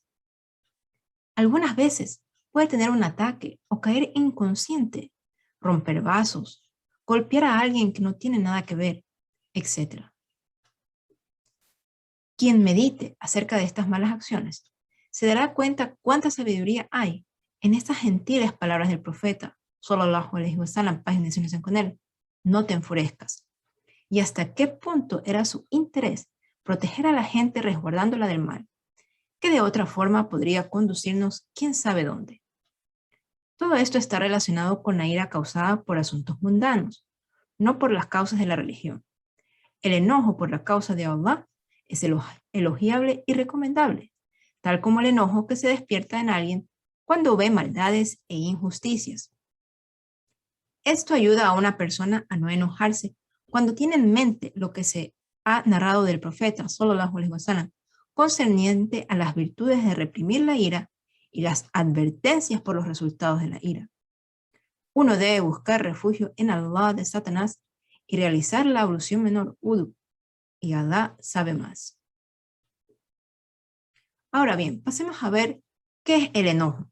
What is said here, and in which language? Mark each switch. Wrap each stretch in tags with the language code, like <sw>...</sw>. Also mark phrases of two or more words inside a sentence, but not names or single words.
<es>Algunas veces puede tener un ataque o caer inconsciente, romper vasos, golpear a alguien que no tiene nada que ver, etc. Quien medite acerca de estas malas acciones se dará cuenta cuánta sabiduría hay en estas gentiles palabras del profeta,</es> <ar>صلى الله عليه وسلم,</ar> <es>página de enseñanza con él, no te enfurezcas. Y hasta qué punto era su interés proteger a la gente resguardándola del mal, que de otra forma podría conducirnos quién sabe dónde. Todo esto está relacionado con la ira causada por asuntos mundanos, no por las causas de la religión. El enojo por la causa de Allah es elogiable y recomendable, tal como el enojo que se despierta en alguien cuando ve maldades e injusticias. Esto ayuda a una persona a no enojarse cuando tiene en mente lo que se ha narrado del profeta,</es> <ar>صلى الله عليه وسلم,</ar> <es>concerniente a las virtudes de reprimir la ira y las advertencias por los resultados de la ira. Uno debe buscar refugio en Allah de Satanás y realizar la ablución menor wudu, y Allah sabe más. Ahora bien, pasemos a ver qué es el enojo.</es>